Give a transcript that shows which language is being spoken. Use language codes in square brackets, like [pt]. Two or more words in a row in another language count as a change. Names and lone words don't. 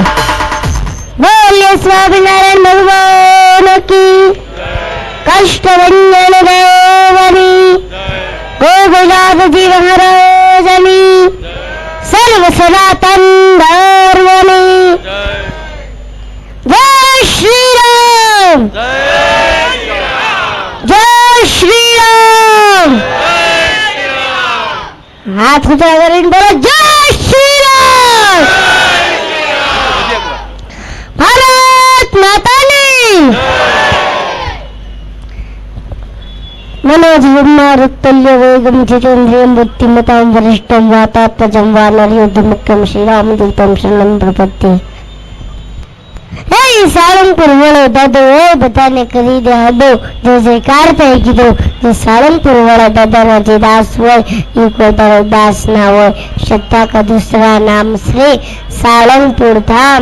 [gu] બોલીએ સ્વામિનારાયણ ભગવાન કી, કષ્ટભંજન દેવની, ગોપીનાથજી મહારાજની, સર્વ સનાતન ધર્મની જય શ્રી રામ, જય શ્રી રામ. હાથ ઊંચા કરીને બોલો જય શ્રી રામ. ભારત માતાની. [sa] मनोजीवन्मारुत्तल्य वेगम जितेन्द्रियं बुद्धिमतां वरिष्ठं वातात्मजं वानरयुद्धमुख्यं श्रीरामदूतं शरणं प्रपद्ये. [gu] હે સાળંગપુર વાળો દાદો એ બધાને કરી દે આડો, જે જયકાર થઈ કીધો. જે સાળંગપુર વાળા દાદાના જે દાસ હોય એ કોઈ તારો દાસ ના હોય. [hi] श्रद्धा का दूसरा नाम श्री सालंगपुर धाम.